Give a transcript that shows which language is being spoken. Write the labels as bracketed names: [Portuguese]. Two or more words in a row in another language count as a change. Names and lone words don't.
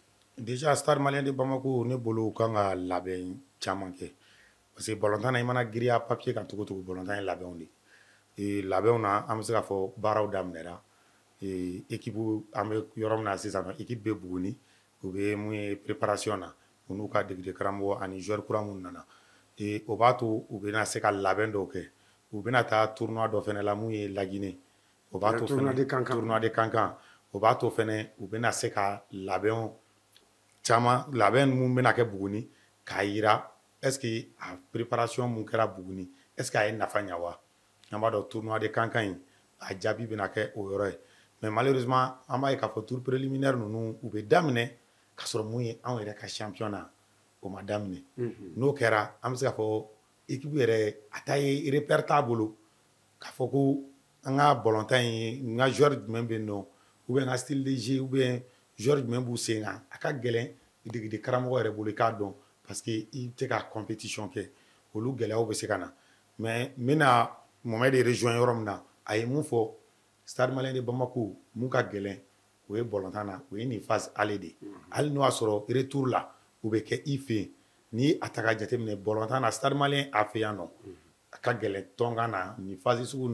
[Bambara] Déjà Stade malien de Bamako ne bolo kan ka labɛn caman kɛ [French] parce que [Bambara] balontan na i mana giriya papier kan cogo cogo balontan ye labɛnw de labɛnw na an bɛ se k'a fɔ baaraw daminɛra équipe an bɛ yɔrɔ min na sisan nɔ équipe bɛ Buguni u bɛ mun ye préparation na u n'u ka degede karamɔgɔ ani joueur kura minnu nana o b'a to u bɛna se ka labɛn dɔw kɛ u bɛna taa tournoi dɔ fɛnɛ la mun ye Laginɛ o b'a to [French] tournoi de Kankan [Bambara] o b'a to fɛnɛ u bɛna se ka labɛnw caman labɛn mun bɛna kɛ Buguni k'a yira [French] est-ce que [Bambara] a préparation mun kɛra Buguni [French] est-ce que [Bambara] a ye nafa ɲa wa an b'a dɔn [French] tournoi de Kankan [Bambara] in a jaabi bɛna kɛ o yɔrɔ ye [French] mais malheureusement [Bambara] an b'a ye k'a fɔ [French] tour préliminaire [Bambara] ninnu u bɛ daminɛ k'a sɔrɔ mun ye anw yɛrɛ ka champion na o ma daminɛ n'o kɛra an bɛ se k'a fɔ équipe yɛrɛ a ta ye repère t'a bolo k'a fɔ ko an ka balontan ye n ka joueur jumɛn bɛ yen nɔ [French] ou bien [Bambara] n ka [French] style de jeu ou bien [Bambara] joueur jumɛn b'u sen kan a ka gɛlɛn degede karamɔgɔ yɛrɛ bolo i k'a dɔn [French] parce que [Bambara] i tɛ ka compétition kɛ olu gɛlɛyaw bɛ se ka na mais n bɛna Mohamed de rejoint yɔrɔ min na a ye mun fɔ Stade malien de Bamako mun ka gɛlɛn o ye balontan na o ye nin [French] phase aller [Bambara] de hali n'o y'a sɔrɔ retour la o bɛ kɛ i fɛ yen ni a ta ka jateminɛ balontan na Stade malien a fɛ yan nɔ a ka gɛlɛn tɔnkan na nin phase sugu